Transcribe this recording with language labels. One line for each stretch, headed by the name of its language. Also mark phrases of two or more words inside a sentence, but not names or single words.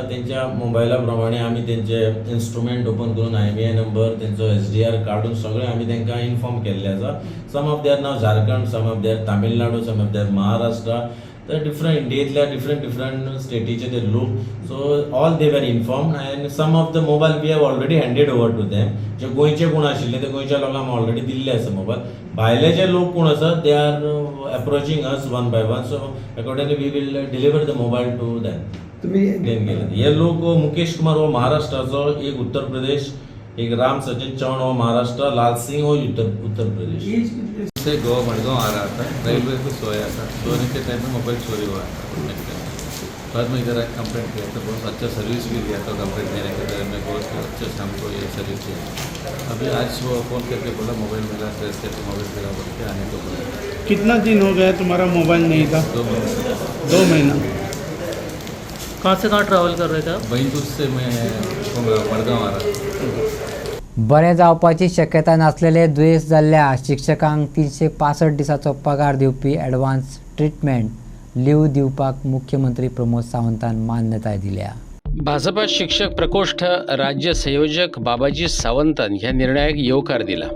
Konkani: तेंच्या मोबायला प्रमाणे आमी तेंचे इन्स्ट्रुमेंट ओपन करून IMEI नंबर तेंचो SDR काडून सगळें आमी तेंकां इन्फॉर्म केल्ले आसा.
English: some of them नाव झारखंड, some of them तामिळनाडू, some of them महाराष्ट्रा.
Konkani: तर डिफरंट इंडियेंतल्या डिफरंट स्टेटीचे ते लोक.
English: So all they were informed and some of the mobile we have already handed over to them.
Konkani: जे गोंयचे कोण आशिल्ले ते गोंयच्या लोकांक ऑलरेडी दिल्ले आसा मोबायल.
English: भायले जे लोक कोण आसा they are approaching us one by one. So accordingly we will deliver the mobile to them.
Konkani: तुम्ही हे लोक मुकेश कुमार हो महाराष्ट्राचो, एक उत्तर प्रदेश, एक राम सचिन चौहान हो महाराष्ट्र, लाल सिंह हो उत्तर प्रदेश.
Hindi: से गोवा मडगांव आ रहा था, रेलवे को सोया था. सोने के टाइम में मोबाइल चोरी हुआ था. बाद में इधर कंप्लेंट किया तो बहुत अच्छा सर्विस भी दिया था. कंप्लेंट देने के बाद में बहुत अच्छे से हमको ये सर्विस दिया. अभी आज वो फ़ोन करके बोला मोबाइल मिला, ट्रेस करके मोबाइल मिला बोल के आने को बोला. कितना दिन हो गया तुम्हारा मोबाइल नहीं था? 2 महीना. कहाँ से कहाँ ट्रैवल कर रहे थे आप? बैंतूर से मैं मडगांव आ रहा था.
Konkani: बरें जावपाची शक्यता नासलेले दुयेंस जाल्ल्या शिक्षकांक 365 दिसाचो पगार दिवपी एडवान्स ट्रिटमेंट लीव दिवपाक मुख्यमंत्री प्रमोद सावंतान मान्यताय दिल्या. भाजपा शिक्षक प्रकोष्ठ राज्य संयोजक बाबाजी सावंतान ह्या निर्णयाक येवकार दिला.